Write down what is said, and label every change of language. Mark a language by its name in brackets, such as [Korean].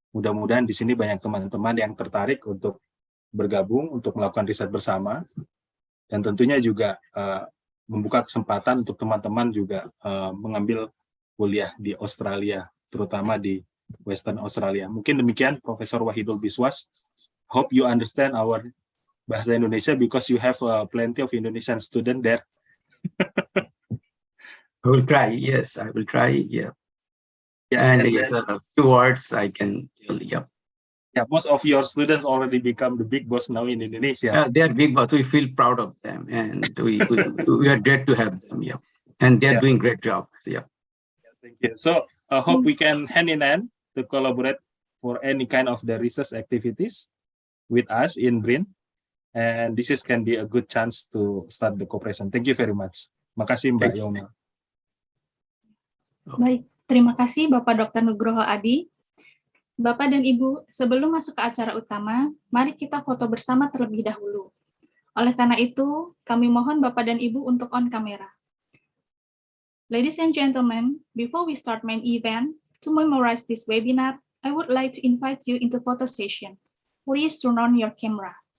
[Indonesian] Mudah-mudahan di sini banyak teman-teman yang tertarik untuk bergabung untuk melakukan riset bersama, dan tentunya juga membuka kesempatan untuk teman-teman juga mengambil kuliah di Australia, terutama di Western Australia. Mungkin demikian, Profesor Wahidul Biswas. [English] Hope you understand our bahasa Indonesia because you have plenty of Indonesian student there. I will try. Yes, I will try. Yeah. And yes, a few words I can tell. Yeah. Yeah, most of your students already become the big boss now in Indonesia. They are big boss. We feel proud of them, and we are glad to have them. Yeah, and they are doing great job. Yeah. Thank you. So I hope we can hand in hand to collaborate for any kind of the research activities with us in BRIN, and this can be a good chance to start the cooperation. Thank you very much. [Indonesian] Makasih Mbak Yomil. Baik, Terima kasih Bapak Dr. Nugroho Adi. Bapak dan Ibu, sebelum masuk ke acara utama, mari kita foto bersama terlebih dahulu. Oleh karena itu, kami mohon Bapak dan Ibu untuk on kamera. [English] Ladies and gentlemen, before we start main event, to memorize this webinar, I would like to invite you into photo session. Please turn on your camera.